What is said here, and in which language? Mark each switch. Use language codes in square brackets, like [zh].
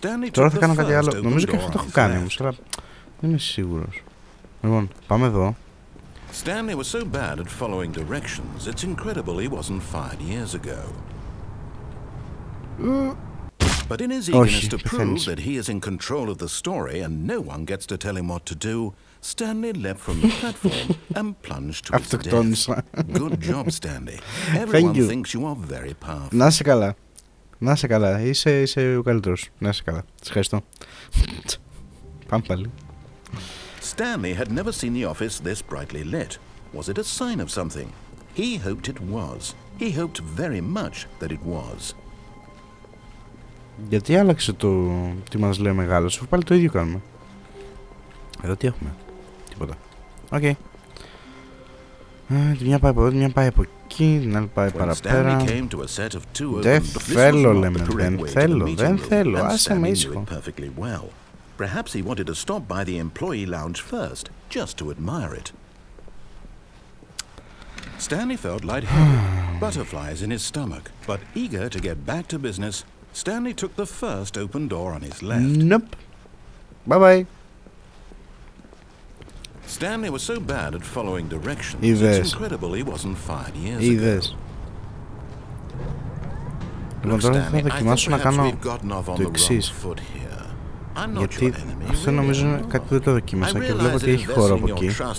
[el] Τώρα θα κάνω κάτι άλλο. Νομίζω και αυτό το έχω κάνει όμως, αλλά δεν είμαι σίγουρος. Λοιπόν, πάμε εδώ. [en] Stanley was so bad at following directions, it's incredible he wasn't fired years ago. But in his eagerness to prove that he is in control of the story and no one gets to tell him what to do, Stanley leapt from the platform and plunged to his death. Good job, Stanley. Everyone thinks you are very powerful. [el] Να είσαι καλά. Να είσαι καλά. Είσαι ο καλύτερος. Να είσαι καλά. Σας ευχαριστώ. Πάμε πάλι. [en] Stanley had never seen the office this brightly lit. Was it a sign of something? He hoped it was. He hoped very much that it was. [el] Γιατί άλλαξε το τι μας λέει ο μεγάλος, αφού πάλι το ίδιο κάνουμε. Εδώ τι έχουμε? Τίποτα. Οκ. Τη μια πάει από εδώ, τη μια πάει από εκεί, την άλλη πάει παραπέρα. Δεν θέλω, λέμε, δεν θέλω, άσε με ήσυχο. [en] Perhaps he wanted to stop by the employee lounge first, just to admire it. Stanley felt lightheaded, butterflies in his stomach, but eager to get back to business, Stanley took the first open door on his left. Nope. Bye-bye. Stanley was so bad at following directions, it's incredible he wasn't fired years ago. [el] Λοιπόν, τώρα θα δοκιμάσω να κάνω το εξής. Γιατί αυτό νομίζω είναι κάτι που δεν το δοκίμασα και βλέπω ότι έχει χώρο από εκεί.